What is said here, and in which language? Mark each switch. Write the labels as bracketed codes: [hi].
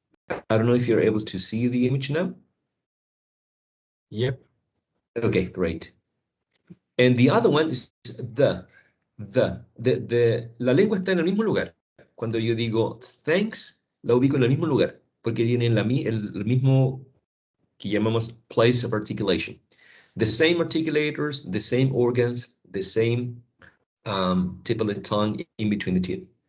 [en] I don't know if you're able to see the image now. Yep. Okay, great. And the other one is [es] la lengua está en el mismo lugar. Cuando yo digo thanks, la ubico en el mismo lugar, porque tienen el mismo que llamamos [en] place of articulation. The same articulators, the same organs, the same tip of the tongue in between the teeth.